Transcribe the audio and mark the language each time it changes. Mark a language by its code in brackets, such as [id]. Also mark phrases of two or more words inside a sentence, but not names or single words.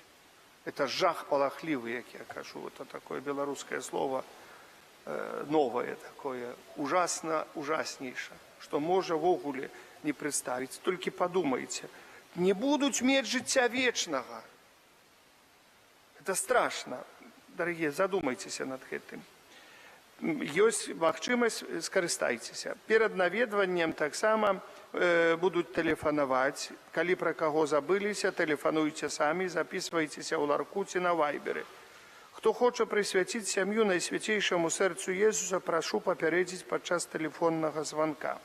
[be] Это жах палахлівы, як я кажу. Это такое беларускае [ru] слово новое такое, ужаснейшее, [be] што можа вогуле не прадставіць. Толькі падумайце, не будуць мець жыцця вечнага. [ru] Это страшно. Дорогие, задумайтесь над этим. [be] Есть магчымасць, скарыстайцеся. Перад наведваннем таксама будуць тэлефанаваць. Калі пра каго забыліся, тэлефануйце самі, записывайцеся ў ларку ці на вайберы. Хто хоча прысвяціць сям'ю Найсвяцейшаму сэрцу Езуса, прашу папярэдзіць падчас тэлефоннага званка.